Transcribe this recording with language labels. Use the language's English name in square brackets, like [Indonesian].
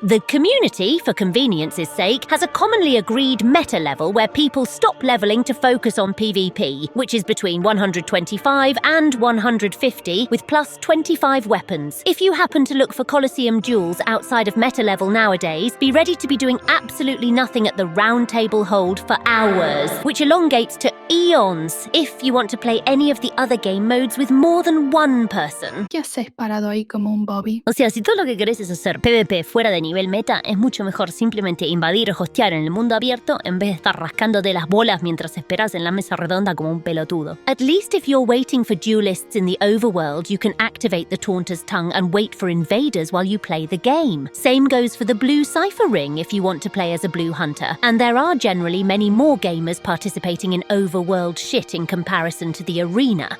[English] The community, for convenience's sake, has a commonly agreed meta level where people stop leveling to focus on PvP, which is between 125 and 150, with plus 25 weapons. If you happen to look for Colosseum duels outside of meta level nowadays, be ready to be doing absolutely nothing at the Round Table Hold for hours, which elongates to eons if you want to play any of the other game modes with more than one person. [Spanish] ¿Qué haces parado ahí como un Bobby? O sea, si todo lo que querés es hacer PvP fuera de nivel meta, es mucho mejor simplemente invadir o hostear en el mundo abierto en vez de estar rascándote las bolas mientras esperas en la mesa redonda como un pelotudo. [English] At least if you're waiting for duelists in the overworld, you can activate the Taunter's Tongue and wait for invaders while you play the game. Same goes for the blue cipher ring if you want to play as a blue hunter. And there are generally many more gamers participating in overworld shit in comparison to the arena.